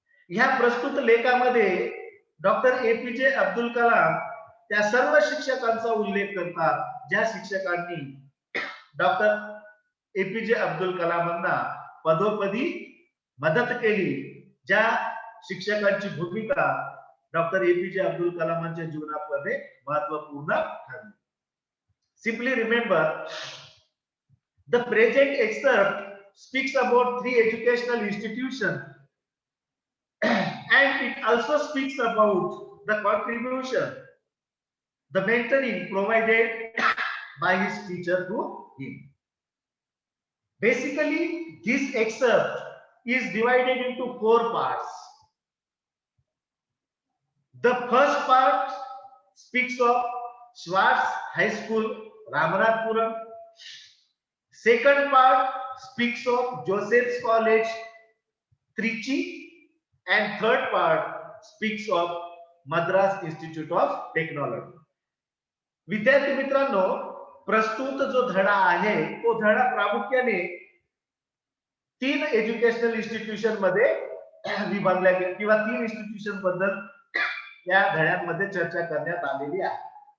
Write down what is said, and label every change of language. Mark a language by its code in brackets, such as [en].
[mr] ह्या प्रस्तुत लेखामध्ये डॉक्टर APJ अब्दुल कलाम त्या सर्व शिक्षकांचा उल्लेख करतात ज्या शिक्षकांनी डॉक्टर APJ अब्दुल कलामांना पदोपदी मदत केली, ज्या शिक्षकांची भूमिका डॉक्टर APJ अब्दुल कलामांच्या जीवनामध्ये महत्वपूर्ण ठरली. [en] Simply remember, the present excerpt speaks about 3 educational institutions and it also speaks about the contribution the mentoring provided by his teacher to him. Basically, this excerpt is divided into 4 parts. The first part speaks of Schwartz High School, Ramanathapuram. Second part speaks of Joseph's College, Trichy. And third part speaks of Madras Institute of Technology. [mr] विद्यार्थी मित्रांनो, प्रस्तुत जो धडा आहे तो धडा प्रामुख्याने 3 educational institution मध्ये विभागला गेला किंवा 3 इन्स्टिट्यूशन बद्दल या धड्यांमध्ये चर्चा करण्यात आलेली आहे.